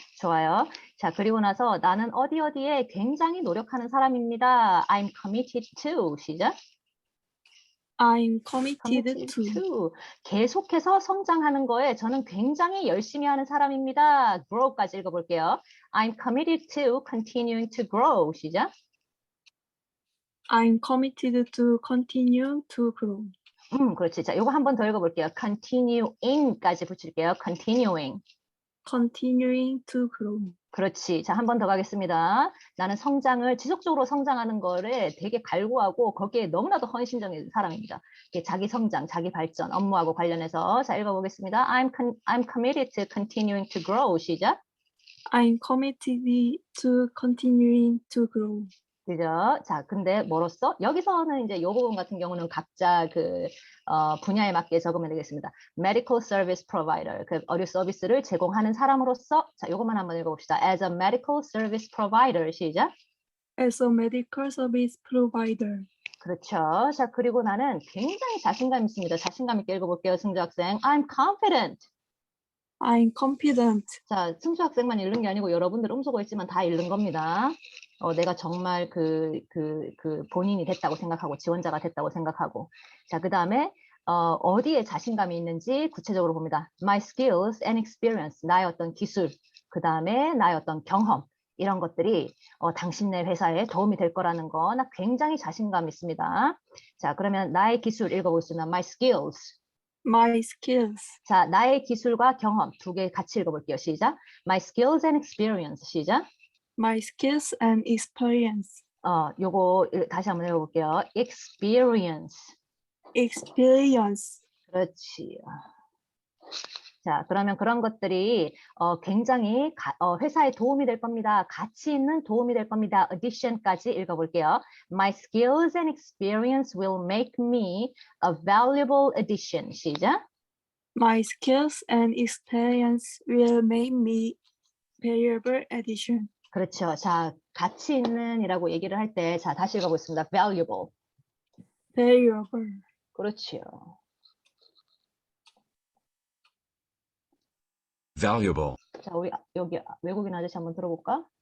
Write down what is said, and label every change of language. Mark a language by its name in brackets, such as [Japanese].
[Korean] 좋아요. 자, 그리고 나서 나는 어디에 굉장히 노력하는 사람입니다. [English] I'm committed to. 시작. I am committed committed to. to. [Korean] 계속해서 성장하는 거에 저는 굉장히 열심히 하는 사람입니다. grow까지 읽어볼게요. [English] I'm committed to continuing to grow. [Korean] 시작. [English] I am committed to continue to grow. [Korean] 그렇지. 자, 요거 한 번 더 읽어볼게요. continuing까지 붙일게요. [English] continuing. Continuing to grow. [Korean] 그렇지. 자, 한 번 더 가겠습니다. 나는 지속적으로 성장하는 거를 되게 갈구하고 거기에 너무나도 헌신적인 사람입니다. 이게 자기 성장, 자기 발전, 업무하고 관련해서 자, 읽어보겠습니다. [English] I'm committed to continuing to grow. [Korean] 시작. [English] I am committed to continuing to grow. [Korean] 그죠? 자, 근데 뭐로써? 여기서는 이제 이 부분 같은 경우는 각자 분야에 맞게 적으면 되겠습니다. Medical Service Provider, 그 의료 서비스를 제공하는 사람으로서, 자, 이것만 한번 읽어봅시다. [English] As a Medical Service Provider, 시작. As a medical service provider. [Korean] 그렇죠. 자, 그리고 나는 굉장히 자신감 있습니다. 자신감 있게 읽어볼게요, 승주 학생. [English] I'm confident. I am confident. [Korean] 자, 승주 학생만 읽는 게 아니고 여러분들 음소거 있지만 다 읽는 겁니다. 내가 정말 본인이 됐다고 생각하고 지원자가 됐다고 생각하고. 자, 그 다음에 어디에 자신감이 있는지 구체적으로 봅니다. [English] My skills and experience, [Korean] 나의 어떤 기술, 그 다음에 나의 어떤 경험, 이런 것들이 당신네 회사에 도움이 될 거라는 거 나 굉장히 자신감 있습니다. 자, 그러면 나의 기술 읽어보겠습니다. [English] My skills. My skills. [Korean] 자, 나의 기술과 경험 두 개 같이 읽어볼게요. 시작. [English] My skills and experience. [Korean] 시작. [English] My skills and experience. [Korean] 요거 다시 한번 읽어볼게요. [English] Experience. Experience. [Korean] 그렇지. 자, 그러면 그런 것들이 굉장히 회사에 도움이 될 겁니다. 가치 있는 도움이 될 겁니다. addition까지 읽어볼게요. [English] My skills and experience will make me a valuable addition. [Korean] 시작. [English] My skills and experience will make me valuable addition. [Korean] 그렇죠. 자, 가치 있는이라고 얘기를 할 때, 자, 다시 읽어보겠습니다. [English] valuable. Valuable. [Korean] 그렇지요. [English] valuable, [Korean] 자, 우리 여기 외국인 아저씨 한번 들어볼까?